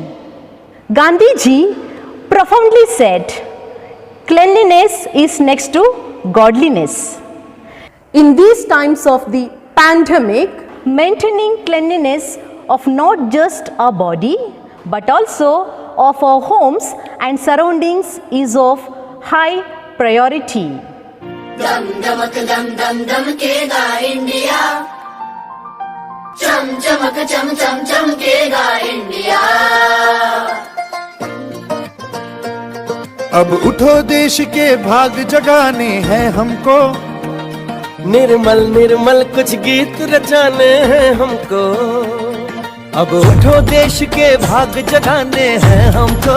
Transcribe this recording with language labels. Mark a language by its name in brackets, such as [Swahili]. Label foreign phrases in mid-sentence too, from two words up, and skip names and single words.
[English] Gandhiji profoundly said, cleanliness is next to godliness. In these times of the pandemic, maintaining cleanliness of not just our body, but also of our homes and surroundings is of high priority. [Hindi] दम दमकेगा India. चम चमकेगा India. अब उठो देश के भाग जगाने हैं हमको, निर्मल निर्मल कुछ गीत रचाने हैं हमको। अब उठो देश के भाग जगाने हैं हमको,